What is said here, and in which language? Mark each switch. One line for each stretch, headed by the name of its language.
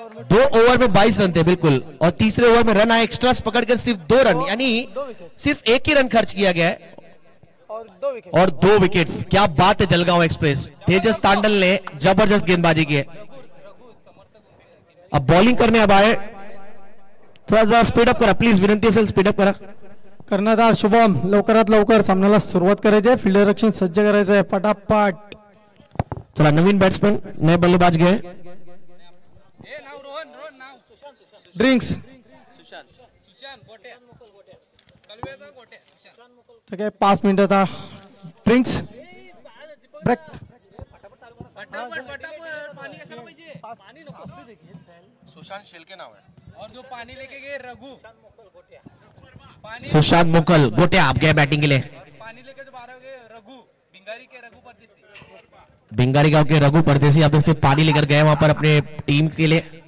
Hindi: 2 over में 22 run थे बिल्कुल, और तीसरे ओवर में रन आए एक्स्ट्रास पकड़कर सिर्फ 2 रन, यानी सिर्फ 1 ही रन खर्च किया गया है और 2 विकेट्स। क्या बात है जलगांव एक्सप्रेस। तेजस तांडल ने जबरदस्त गेंदबाजी की है। अब बॉलिंग करने अब आए,
Marathi: थोड़ा सा स्पीड अप करा प्लीज, विनंती असेल स्पीड अप करा। कर्णधार शुभम लवकरात लवकर सामन्याला सुरुवात करायची आहे, फिल्डर रक्षण सज्ज करायचं आहे फटाफट।
Hindi: चला नवीन बैट्समैन नए बल्लेबाज गए,
Marathi: ड्रिंक्स ठीक आहे, 5 मिनिटाचा ड्रिंक्स ब्रेक।
Hindi: सुशांत शेलके नाव है, और जो पानी लेके गए रघु, सुशांत मुकल गोटे आप गए बैटिंग के लिए। पानी लेके जो बाहर गए रघु, बिंगारी के रघु परदेसी, बिंगारी गांव के रघु परदेसी आप देखते पानी लेकर गए वहां पर अपने टीम के लिए।